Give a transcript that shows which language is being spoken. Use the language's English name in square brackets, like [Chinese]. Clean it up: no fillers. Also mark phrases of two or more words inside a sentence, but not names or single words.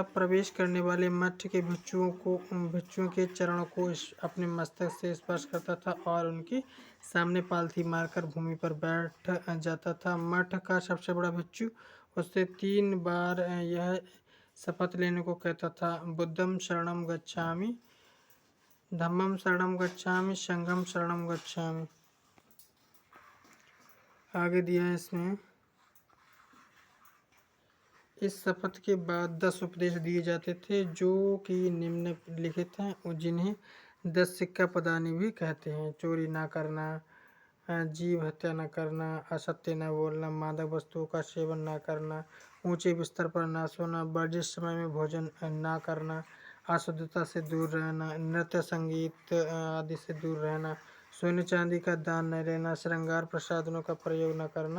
[Hindi] प्रवेश करने वाले मठ के भिक्षुओं के चरणों को अपने मस्तक से स्पर्श करता था और उनके सामने पालथी मारकर भूमि पर बैठ जाता था। मठ का सबसे बड़ा भिक्षु उससे 3 बार यह शपथ लेने को कहता था, [Pali] बुद्धम शरणम गच्छामि, धम्मम शरणम गच्छामि, संघम शरणम गच्छामि। [Hindi] आगे दिया है इसमें, इस शपथ के बाद 10 उपदेश दिए जाते थे जो कि निम्नलिखित हैं, जिन्हें 10 सिक्का पदानी भी कहते हैं। चोरी ना करना, जीव हत्या न करना, असत्य न बोलना, मादक वस्तुओं का सेवन न करना, ऊंचे बिस्तर पर ना सोना, वर्जित समय में भोजन ना करना, अशुद्धता से दूर रहना, नृत्य संगीत आदि से दूर रहना, सोने चांदी का दान न लेना, श्रृंगार प्रसाधनों का प्रयोग न करना।